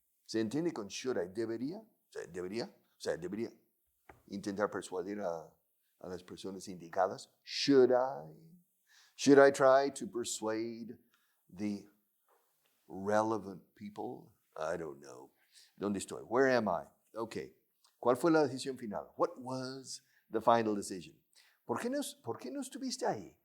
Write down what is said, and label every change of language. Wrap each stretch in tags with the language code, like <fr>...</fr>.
<es>¿Se entiende con should I? ¿Debería? Debería intentar persuadir a las personas indicadas.</es> <en>Should I? Should I try to persuade the relevant people? I don't know.</en> <es>¿Dónde estoy?</es> <en>Where am I? Okay.</en> <es>¿Cuál fue la decisión final?</es> <en>What was the final decision?</en> <es>¿Por qué no estuviste ahí?</es>